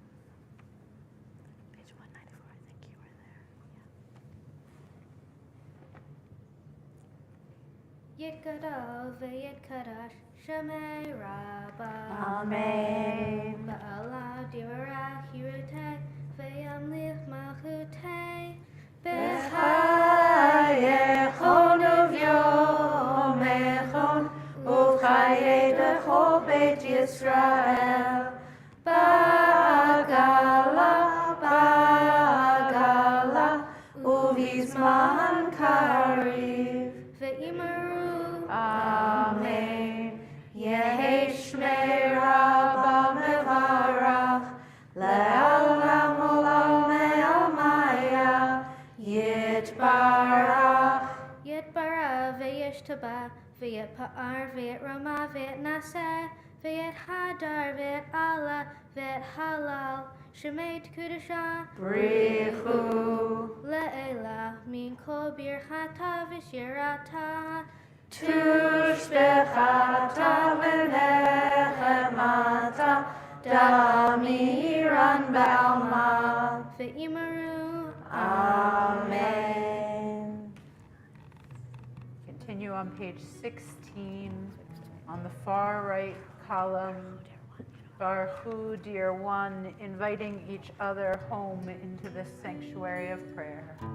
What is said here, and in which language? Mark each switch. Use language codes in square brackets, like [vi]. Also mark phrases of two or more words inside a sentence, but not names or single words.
[en] Page 194, I think you were there. Yeah. [arc] יתגדל ויתקדש שמיה רבא. Amen. בעלמא דיברא כרעותה וימליך מלכותה. בחייכון וביומיכון ובחיי דכל בית ישראל. בעגלא, בעגלא, ובזמן קריב. Ve'imaru. Amen. יהא שמיה רבא מברך, לעלם עלם עלמיא, יתברך. יתברך וישתבח ויתפאר ויתרומם ויתנשא ויתהדר ויתעלה ויתהלל שמיה דקודשא Brichu. לעלא מן כל ברכתא ושירתא תשבחתא ונחמתא, דאמירן בעלמא. Ve'imaru. Amen. [en] Continue on page 16, on the far right column. Baruchu, dear one, inviting each other home into this sanctuary of prayer.